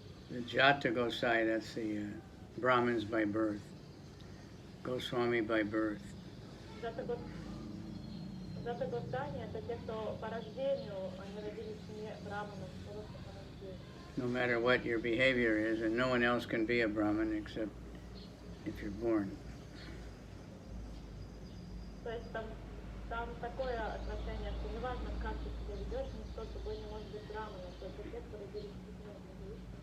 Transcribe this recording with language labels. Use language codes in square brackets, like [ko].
[en] The Jata Gosai, that's the Brahmins by birth. Goswami by birth. [ru] Джата Госвами — это те, кто по рождению, они родились в семье браманов, просто по рождению. [en] No matter what your behavior is, and no one else can be a Brahmin except if you're born. [ru] То есть там такое отношение, что неважно, как ты себя ведешь, никто с тобой не может быть браманом, только те, кто родились в семье.